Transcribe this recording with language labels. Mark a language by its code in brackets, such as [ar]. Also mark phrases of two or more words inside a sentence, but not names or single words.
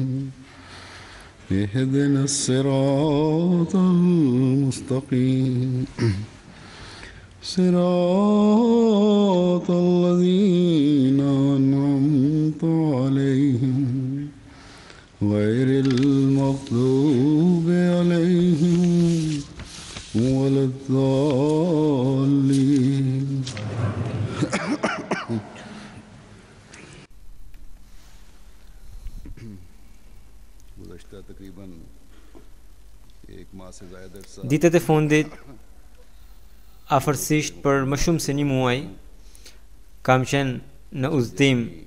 [ar] اهدنا الصراط المستقيم صراط الذين أنعمت عليهم غير المغضوب عليهم ولا الضالين. [sq] Ditët e fundit, afërsisht për më shumë se një muaj, kam qenë në udhëtim